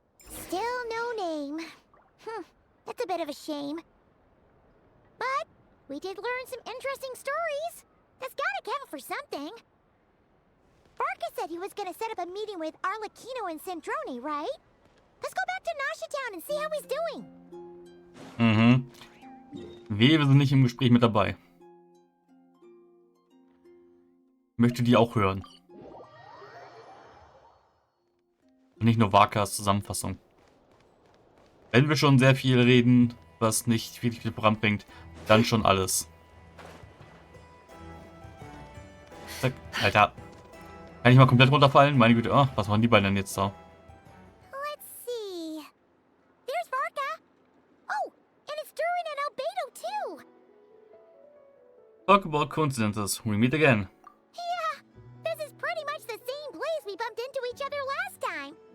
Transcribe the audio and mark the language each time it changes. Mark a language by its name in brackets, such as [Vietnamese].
[English] Still no name. That's a bit of a shame. But we did learn some interesting stories. That's gotta count for something. Barca said he was gonna set up a meeting with Arlecchino and Sandrone, right? Let's go back to Nasha Town and see how he's doing. [German] Wehe, wir sind nicht im Gespräch mit dabei. Ich möchte die auch hören. Und nicht nur Vakas Zusammenfassung. Wenn wir schon sehr viel reden, was nicht wirklich viel voranbringt, dann schon alles. Zack. Alter. Kann ich mal komplett runterfallen? Meine Güte. Oh, was machen die beiden denn jetzt da? [English] Let's see. There's Barca. Oh, and it's Durin and Albedo too. Talk about coincidences. We meet again. Yeah, this is pretty much the same place we bumped into each other last time.